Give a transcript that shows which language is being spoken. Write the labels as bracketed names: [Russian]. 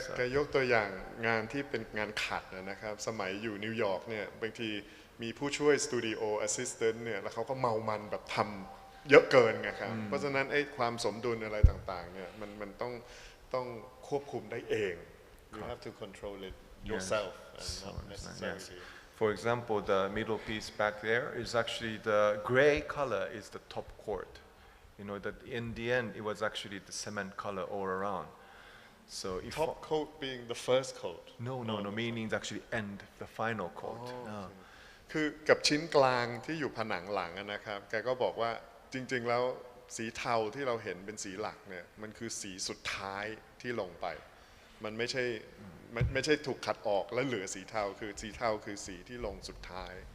[Thai] แกยกตัวอย่างงานที่เป็นงานขัดนะครับสมัยอยู่นิวยอร์กเนี่ยบางทีมีผู้ช่วยสตูดิโอแอสซิสแตนต์เนี่ยแล้วเขาก็เมามันแบบทำเยอะเกินไงครับเพราะฉะนั้นไอ้ความสมดุลอะไรต่างๆเนี่ยมันต้องควบคุมได้เอง [English] You have to control it yourself and not necessarily. For example, the middle piece back there is actually the gray color is the top coat. That in the end it was actually the cement color all around. So if Top coat being the first coat. No, meaning actually end the final coat. [Thai] คือกับชิ้นกลางที่อยู่ผนังหลังนะครับแกก็บอกว่าจริงๆแล้วสีเทาที่เราเห็นเป็นสีหลักเนี่ยมันคือสีสุดท้ายที่ลงไปมันไม่ใช่ถูกขัดออกแล้วเหลือสีเทาคือสีเทาคือสีที่ลงสุดท้าย